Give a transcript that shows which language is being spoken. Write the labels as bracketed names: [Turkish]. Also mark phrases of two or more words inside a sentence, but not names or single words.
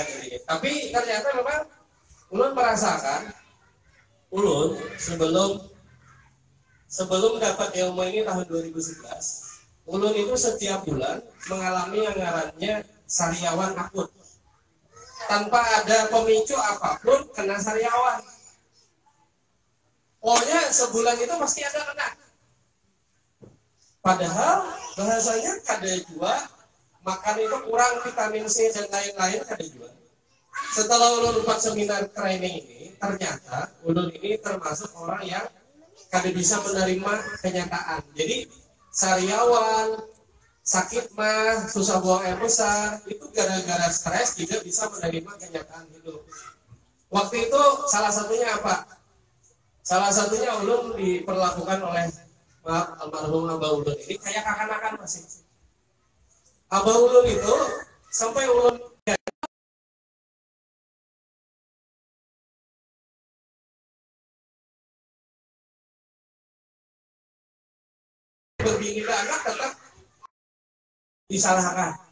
[Banjar] Tapi ternyata memang ulun merasakan, ulun sebelum dapat ilmu ini tahun 2011, ulun itu setiap bulan mengalami yang ngarannya sariawan akut. [Indonesian] Tanpa ada pemicu apapun kena sariawan. Pokoknya sebulan itu pasti ada kena. [Banjar] Padahal bahasanya kada jua, makan itu kurang vitamin C dan lain-lain kada jua. Setelah ulun dapat seminar training ini, ternyata ulun ini termasuk orang yang kada bisa menerima kenyataan. [Indonesian] Jadi sariawan, sakit mah, susah buang air besar, itu gara-gara stres tidak bisa menerima kenyataan hidup. Waktu itu salah satunya apa? [Banjar] Salah satunya ulun diperlakukan oleh almarhum Abah Ulun ini kayak kakan-kakan masih. Abah Ulun itu sampai ulun berbini anak tetap disalahkan.